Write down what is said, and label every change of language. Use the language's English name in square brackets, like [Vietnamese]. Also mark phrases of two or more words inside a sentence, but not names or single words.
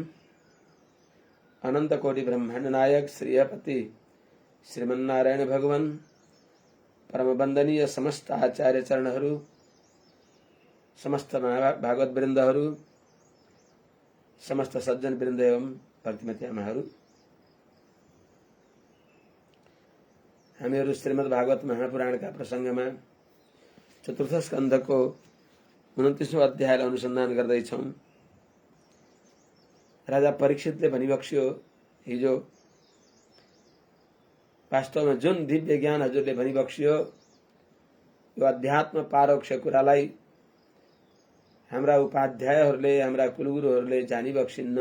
[Nepali] अनंत कोटि ब्रह्मांड नायक श्रीयपति श्रीमन्नारायण भगवान परम वंदनीय समस्त आचार्य चरणहरू समस्त भागवत वृन्दहरू समस्त सज्जन वृन्द एवं भक्तिमती आमाहरू, हामीहरू श्रीमद् भागवत महापुराणका प्रसंगमा चतुर्थ स्कन्धको 29औं अध्यायलाई अनुसन्धान गर्दैछौं। राजा परीक्षितले भनिबक्स्यो हिजो वास्तवमा जुन दिव्य ज्ञान हजुरले भनिबक्स्यो यो अध्यात्म पारोक्ष कुरालाई हाम्रा उपाध्यायहरूले हाम्रा कुलगुरुहरूले जानिबक्सिन्न।